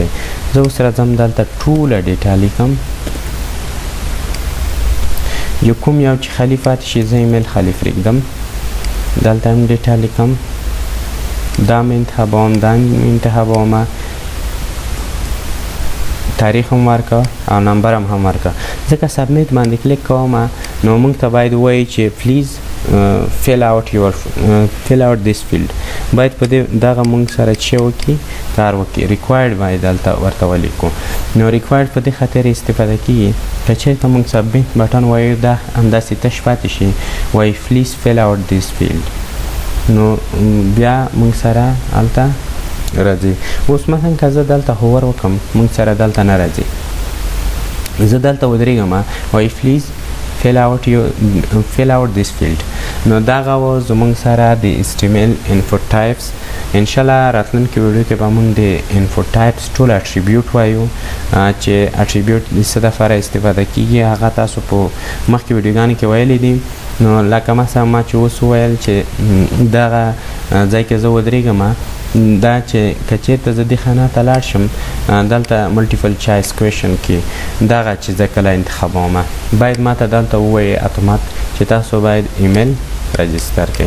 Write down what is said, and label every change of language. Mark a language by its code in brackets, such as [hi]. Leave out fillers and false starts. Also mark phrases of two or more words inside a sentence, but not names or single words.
[ps] زه اوس راځم دلته ټوله ډیټا لیکم. یو کوم یو چې خالي پاتې شي زه ایمیل خالي پرېږدم. دلته هم ډیټا لیکم. دا مې انتخابوم. دا مې انتخابومه. تاریخ هم ورکړه او نمبر هم ورکړه. ځکه سبمیټ باندې کلیک کوم نو موږ ته باید ووایي چې [en] please fill out this field. [ps] باید په دغه موږ سره چې وکړي کار وکړي. ریکوایرډ باید دلته ورته ولیکو. نو ریکوایرډ په دې خاطر استفاده کیږي که چېرته موږ [en] submit button [ps] وایو دا همداسې تش پاتې شي وایي [en] please fill out this field [ps] نو بیا موږ سره هلته راځي. اوس مثلا که زه دلته هوور وکړم موږ سره دلته نه راځي. زه دلته ودرېږم وایي [en] please fill out this field [ps] نو دغه و زموږ سره د [en] HTML info types. [ps] انشاءالله راتلونکي ویډیو کې به موږ د [en] info types [ps] ټول اټریبیوټ وایو چې اټریبیوټ د څه دپاره استفاده کیږي هغه تاسو په مخکې ویډیوګانو کې ویلی دي. نو لکه مثلا ما چې اوس وویل چې دغه ځای کې زه ودرېږم دا چې که چېرته زه دې خانه ته لاړ شم دلته [en] multiple choice question [ps] کې دغه چې زه کله انتخابوم باید ما ته دلته ووایي اتومات چې تاسو باید ایمیل رجستر کړئ.